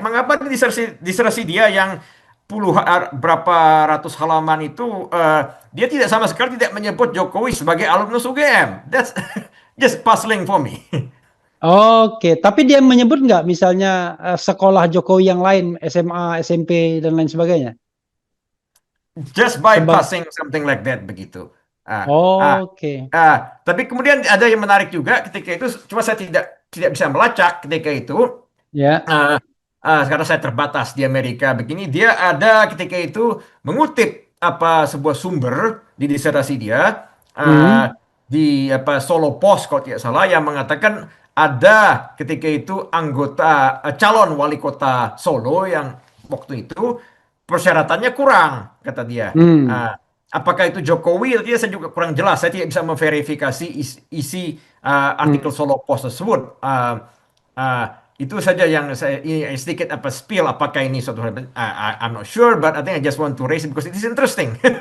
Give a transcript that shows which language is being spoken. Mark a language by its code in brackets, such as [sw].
[id] Mengapa disertasi dia yang berapa ratus halaman itu dia tidak sama sekali tidak menyebut Jokowi sebagai alumnus UGM. [en] That's just puzzling for me. [id] Oke, tapi dia menyebut nggak misalnya sekolah Jokowi yang lain, SMA, SMP dan lain sebagainya? [en] Just bypassing something like that [id] begitu. [en] Ah, ah, [id] Oke. tapi kemudian ada yang menarik juga ketika itu, cuma saya tidak bisa melacak ketika itu. Ya. Ah, karena saya terbatas di Amerika begini, dia ada ketika itu mengutip sebuah sumber di disertasi dia ah, Hmm. di Solo Post kalau tidak salah yang mengatakan ada ketika itu anggota calon wali kota Solo yang waktu itu persyaratannya kurang kata dia. Hmm. Ah, apakah itu Jokowi? Artinya saya juga kurang jelas. Saya tidak bisa memverifikasi isi artikel Hmm. Solo Post tersebut. Ah, itu saja yang saya ini sedikit spill apakah ini suatu hal. [en] I'm not sure, but I think I just want to raise it because it is interesting.